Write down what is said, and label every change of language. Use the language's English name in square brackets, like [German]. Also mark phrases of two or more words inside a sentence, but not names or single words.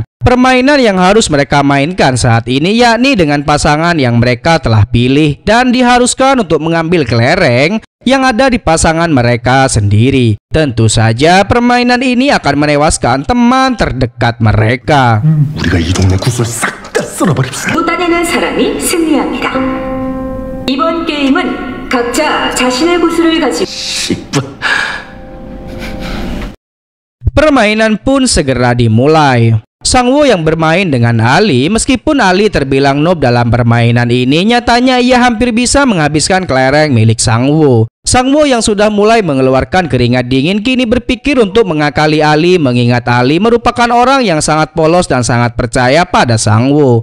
[Indonesian] Permainan yang harus mereka mainkan saat ini yakni dengan pasangan yang mereka telah pilih dan diharuskan untuk mengambil kelereng yang ada di pasangan mereka sendiri. Tentu saja permainan ini akan menewaskan teman terdekat mereka. [Korean] 우리가 이 동네 구슬 싹 다 쓸어버립시다. 또 따내는 사람이 승리합니다. 이번 게임은 각자 자신의 구슬을 가지고 [Indonesian] Permainan pun segera dimulai. Sang-woo yang bermain dengan Ali, meskipun Ali terbilang noob dalam permainan ini, nyatanya ia hampir bisa menghabiskan kelereng milik Sang-woo. Sang Wo yang sudah mulai mengeluarkan keringat dingin kini berpikir untuk mengakali Ali, mengingat Ali merupakan orang yang sangat polos dan sangat percaya pada Sang Wo.